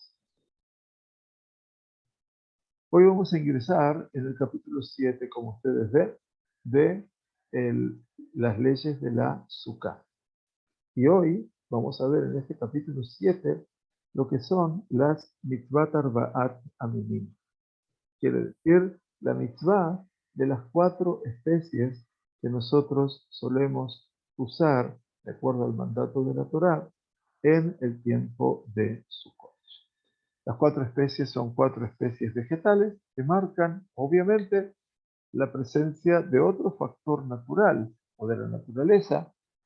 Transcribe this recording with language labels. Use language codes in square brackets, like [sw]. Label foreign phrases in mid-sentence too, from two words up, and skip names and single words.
[es] Hoy vamos a ingresar en el capítulo 7, como ustedes ven, de las leyes de la Sukkah. Y hoy vamos a ver en este capítulo 7 lo que son las [he] מצוות ארבעת מינים. [es] Quiere decir la mitzvah de las 4 especies que nosotros solemos usar, de acuerdo al mandato de la Torá, en el tiempo de Sukkot. Las 4 especies son 4 especies vegetales que marcan, obviamente, la presencia de otro factor natural o de la naturaleza